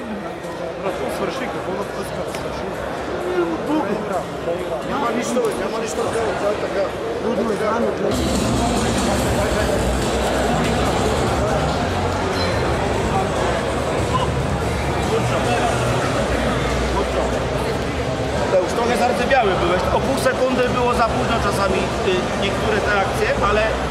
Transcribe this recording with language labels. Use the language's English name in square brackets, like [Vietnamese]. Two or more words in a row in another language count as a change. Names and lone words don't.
[Bulgarian] Свърши, какво да пръска? Няма нищо, това е така. Трудно е, знам, [Polish] Już trochę zardzewiały byłeś, o pół sekundy było za późno czasami niektóre te akcje, ale